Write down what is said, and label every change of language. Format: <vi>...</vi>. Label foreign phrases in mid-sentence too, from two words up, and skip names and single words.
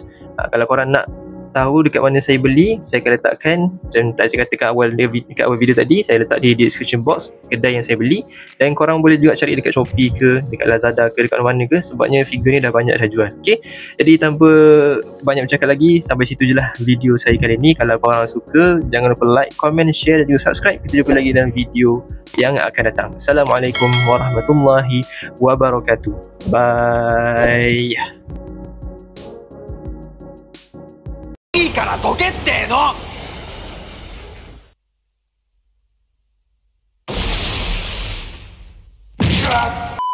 <ms>Kalau korang nak tahu dekat mana saya beli, saya akan letakkan, dan tak saya katakan dekat awal video tadi, saya letak di</ms> <en>description box</en> <ms>kedai yang saya beli. Dan korang boleh juga cari dekat Shopee ke, dekat Lazada ke, dekat mana ke, sebabnya figure ni dah banyak dah jual. Okay? Jadi tanpa banyak bercakap lagi, sampai situ je lah video saya kali ni. Kalau korang suka, jangan lupa</ms> <en>like, comment, share</en> <ms>dan juga subscribe. Kita jumpa lagi dalam video yang akan datang.</ms> <ar>السلام عليكم ورحمة الله وبركاته.</ar> <ms>Bye.</ms> <ja>いいからどけっての。うわっ</ja>